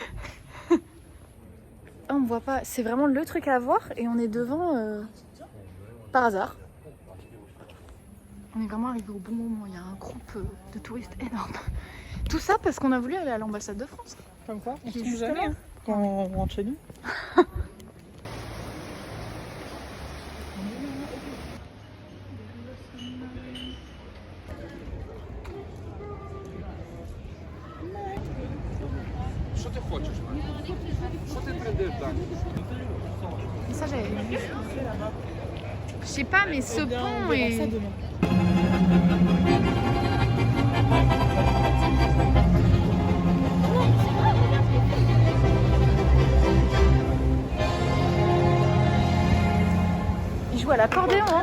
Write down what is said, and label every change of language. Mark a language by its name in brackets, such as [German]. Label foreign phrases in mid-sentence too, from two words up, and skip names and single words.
[French] On me voit pas, c'est vraiment le truc à voir et on est devant par hasard. On est vraiment arrivé au bon moment, il y a un groupe de touristes énorme. Tout ça parce qu'on a voulu aller à l'ambassade de France. Comme quoi, on se Qui est trompe juste jamais là. hein, quand on rentre chez nous. [Ukrainian] Що ти хочеш? Що ти трендиш далі? [French] Et ça j'avais vu. Je sais pas mais ce Eh bien, on pont verra est... ça demain. Il joue à l'accordéon hein.